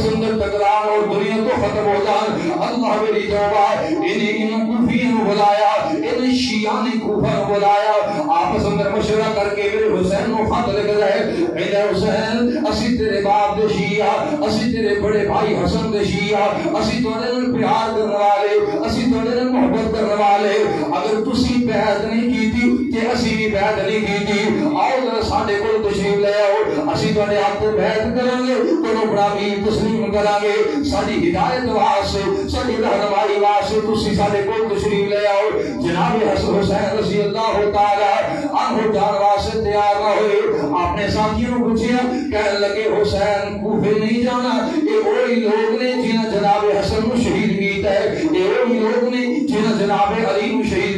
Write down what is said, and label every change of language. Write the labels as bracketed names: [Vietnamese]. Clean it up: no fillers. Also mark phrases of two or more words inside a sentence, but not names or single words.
[Punjabi] اندر ٹکران اور دنیا تو ختم ہو جان اللہ میری توبہ انہیں ان کوفیوں بلایا ان شیعہ نے کوفہ بلایا آپس اندر مشورہ کر کے میرے حسین کو خط لکھ رہے اے حسین اسی تیرے باپ دے شیعہ اسی تیرے بڑے بھائی حسن دے شیعہ اسی تواڈے نال پیار کرنے والے اسی تواڈے نال محبت کرنے والے اگر تسی بیعت نہیں کیتی تے اسی بھی بیعت نہیں کیتی آؤ ذرا ساڈے کول تشریف لے آؤ اسی تواڈے ہاتھ تے بیعت کریں گے تینوں بڑا بھی تسلیم کریں گے ساری ہدایت واسطے ساری رہنمائی واسطے تسی ساڈے کول تشریف لے آؤ جناب حسین رضی اللہ تعالی عنہ جان واسطے تیار نہ ہوئے اپنے ساتھیوں کو پوچھا کہنے لگے حسین کوفے نہیں جانا یہ وہی لوگ نے جنہیں جناب حسن کو شہید کیتا ہے یہ وہی لوگ نے جنہیں جناب علی کو شہید